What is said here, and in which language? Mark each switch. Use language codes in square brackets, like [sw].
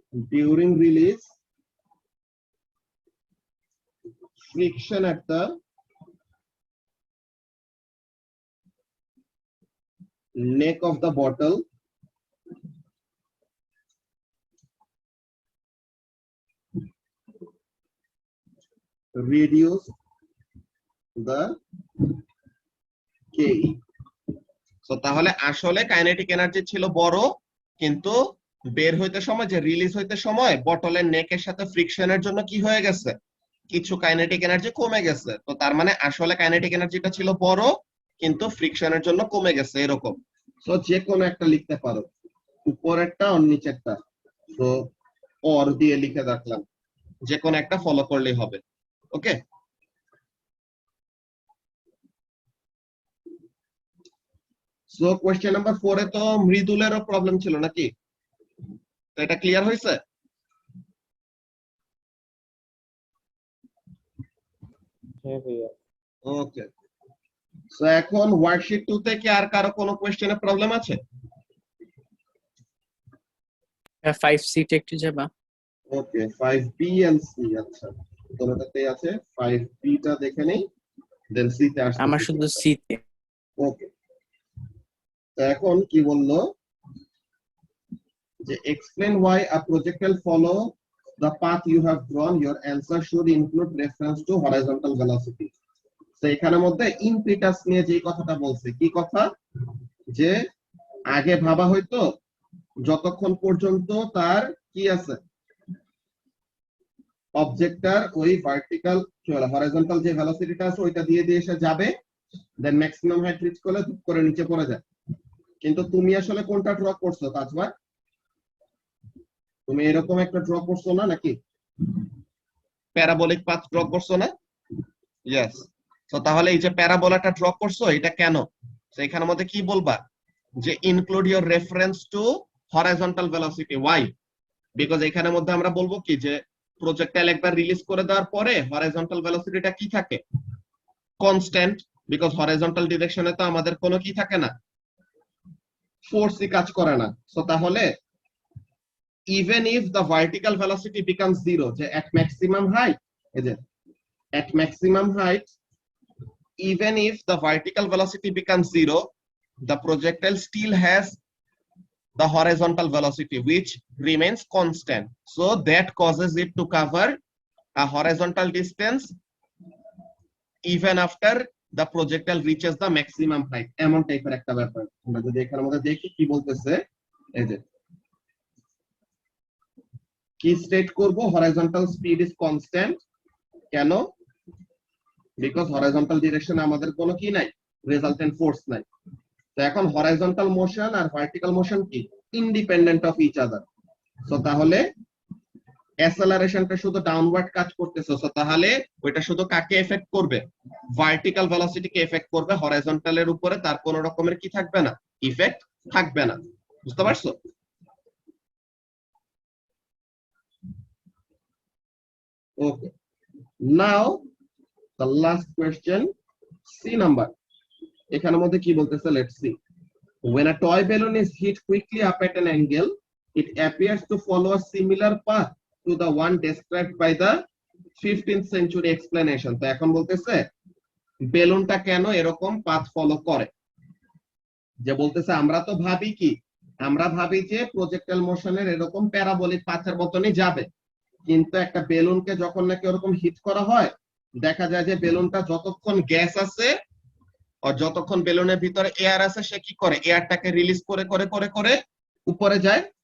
[en] during release, friction at the neck of the bottle reduce the Ke. [bn] So তাহলে আসলে kinetic energy ছিল বড়, কিন্তু বের হইতে সময় যে রিলিজ হইতে সময় বটলের নেকের সাথে ফ্রিকশনের জন্য কি হয়ে গেছে, কিছু কাইনেটিক এনার্জি কমে গেছে। তো তার মানে আসলে কাইনেটিক এনার্জিটা ছিল বড়, কিন্তু ফ্রিকশনের জন্য কমে গেছে, এরকম। সো যে কোনো একটা লিখতে পারো, উপরেরটা আর নিচেরটা। তো অর দিয়ে লিখে রাখলাম, যে কোনো একটা ফলো করলেই হবে। ওকে, সো কোয়েশ্চেন নাম্বার 4 এ তো মৃদুলেরও প্রবলেম ছিল নাকি? তো এটা ক্লিয়ার হয়েছে? ওকে, সো এখন ওয়ার্কশিট 2 তে কি আর কারো কোনো কোয়েশ্চেনে প্রবলেম আছে? 5C তে একটু যাবা। ওকে, 5B and C, আচ্ছা দুটোতেই আছে। 5B টা দেখে নেই, দেন C তে আসছে। আমার শুধু C তে। ওকে, তো এখন কি বললো যে [en] explain why a projectile follow the path you have drawn, your answer should include reference to horizontal velocity. [bn] তো এখানের মধ্যে ইমপিটাস নিয়ে যে কথাটা বলছে, কি কথা, যে আগে ভাবা হয়তো যতক্ষণ পর্যন্ত তার কি আছে, অবজেক্টটার ওই ভার্টিক্যাল হরাইজন্টাল যে ভেলোসিটিটা আছে ওইটা দিয়ে দিয়ে এসে যাবে, দেন ম্যাক্সিমাম হাইট রিচ করলে ধুপ করে নিচে পড়ে যায়। কিন্তু তুমি আসলে কোনটা ড্র করছো তাজমা? তুমি এরকম একটা ড্র করছো না নাকি? প্যারাবোলিক পাথ ড্র করছো না? ইয়েস। তো তাহলে এই যে প্যারাবোলাটা ড্র করছো, এটা কেন? তো এখানের মধ্যে কি বলবা, যে [en] Include your reference to horizontal velocity. Why? [bn] Because এখানের মধ্যে আমরা বলবো কি, যে প্রজেক্টাইল একবার রিলিজ করে দেওয়ার পরে হরাইজন্টাল ভেলোসিটিটা কি থাকে, কনস্ট্যান্ট। বিকজ হরাইজন্টাল ডিরেকশনে তো আমাদের কোনো কি থাকে না, ফোর্সই কাজ করে না। সো তাহলে [en] even if the vertical velocity becomes zero, যে at maximum height, [bn] এই যে [en] at maximum height, even if the vertical velocity becomes zero, the projectile still has the horizontal velocity which remains constant, so that causes it to cover a horizontal distance even after the projectile reaches the maximum height. [bn] এমন টাইপের একটা ব্যাপার। আমরা যদি এখানের মধ্যে দেখি কি বলতেছে, এই যে কি স্টেট করব, [en] Horizontal speed is constant. [bn] কেন? বিকজ হরাইজন্টাল ডিরেকশনে আমাদের কোনো কি নাই, রেজাল্টেন্ট ফোর্স নাই। তো এখন হরাইজন্টাল মোশন আর ভার্টিক্যাল মোশন কি, [en] Independent of each other. [bn] So তাহলে অ্যাসেলারেশনটা শুধু ডাউনওয়ার্ড কাজ করতেছে, সো তাহলে ওইটা শুধু কাকে এফেক্ট করবে, ভার্টিক্যাল ভেলোসিটিকে এফেক্ট করবে, হরাইজন্টালের উপরে তার কোনো রকমের কি থাকবে না, ইফেক্ট থাকবে না। বুঝতে পারছো? [en] Okay, now the last question, C number. [bn] এখানের মধ্যে কি বলতেছে, [en] let's see. When a toy balloon is hit quickly up at an angle, it appears to follow a similar path to the one described by the 15th century explanation. [bn] তো এখন বলতেছে বেলুনটা কেন এরকম path follow করে। যে বলতেছে আমরা তো ভাবি কি, আমরা ভাবি যে প্রজেক্টাইল মোশনের এরকম প্যারাবোলিক পাথের মতনই যাবে, কিন্তু একটা বেলুনকে যখন নাকি ওরকম হিট করা হয়, দেখা যায় যে বেলুনটা যতক্ষণ গ্যাস আছে আর যতক্ষণ বেলুনের ভিতরে এয়ার আছে, সে কি করে, এয়ারটাকে রিলিজ করে করে করে করে উপরে যায়।